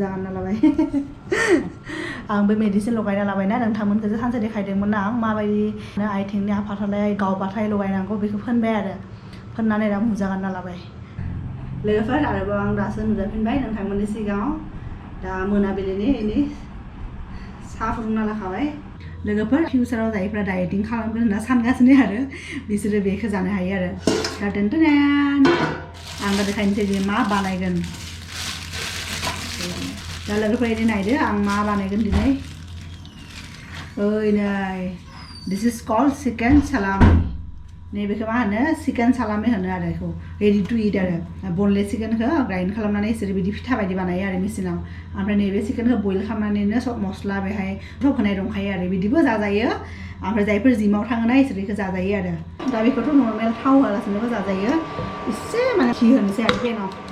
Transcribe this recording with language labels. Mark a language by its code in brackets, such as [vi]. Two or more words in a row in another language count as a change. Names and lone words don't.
[brx] गानना लाबाय आं बे मेडिसिन लगायना लाबायना नोंथांमोनखौसो सानसे देखायदोंमोन ना आं माबायदि आथिंनि आफाथालाय गावबाथाय लगायनांगौ बेखौ फोनबाय आरो फोननानै दा मुजा गानना लाबाय लोगोफोर आरोबाव आं दासो नुजाफिनबाय नोंथांमोननि सिगाङाव दा मोनाबिलिनि साहा फुदुंना लाखाबाय लोगोफोर फिउचाराव जायफ्रा डाइटिं खालामगोन होनना सानगासिनो आरो बिसोरो बेखौ जानो हायो आरो दा आं दा देखायनोसै जे मा बानायगोन दा लोगोफोर इदि नायदो आं मा बानायगोन दिनै नै [en] this is called chicken salami [brx] नैबेखौ मा होनो [en] chicken salami [brx] होनो आरो बेखौ [en] ready to eat [brx] आरो [en] boneless chicken [brx] ग्राइन्ड खालामनानै इसोर बिदि फिथा बायदि बानायो आरो मेसिनाव ओमफ्राय नैबे चिकेनखौ बयल खालामनानैनो [hi] सब मस्ला [brx] बेहाय सब होनाय दंखायो आरो बिदिबो जाजायो ओमफ्राय जायफोर जिमाव थाङोना इसोर बेखौ जाजायो आरो दा बेखौथ' नर्मेल थाव होआलासिनोबो जाजायो एसे माने घि होनोसै आरो पेनाव